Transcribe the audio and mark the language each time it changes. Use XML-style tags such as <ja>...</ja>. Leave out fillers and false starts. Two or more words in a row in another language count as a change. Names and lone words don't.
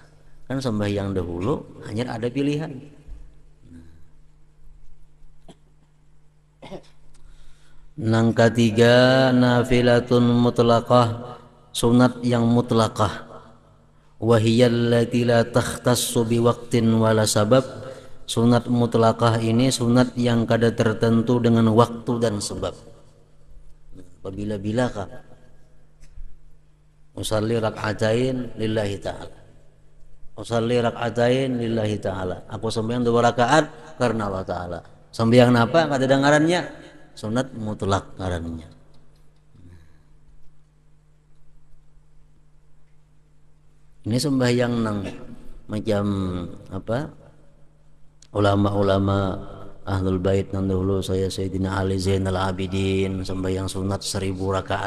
<bjn>Kan sembahyang dahulu hanya ada pilihan. Nang ketiga</bjn> <ar>نافلة مطلقة,</ar> <bjn>sunat yang mutlaqah.</bjn> <ar>وهي التي لا تختص بوقت ولا سبب.</ar> <bjn>Sunat mutlaqah ini sunat yang kada tertentu dengan waktu dan sebab. Apabila kah</bjn> <ar>أصلي ركعتين لله تعالى, أصلي ركعتين لله تعالى,</ar> <bjn>aku sembahyang 2 rakaat karena Allah Ta'ala. Sembahyang apa? Kada ada ngarannya, sunat mutlak ngarannya. Ini sembahyang nang macam apa, ulama-ulama ahlul bait nang dahulu, saya Sayyidina Ali Zainal Abidin sembahyang sunat 1000 rakaat.</bjn>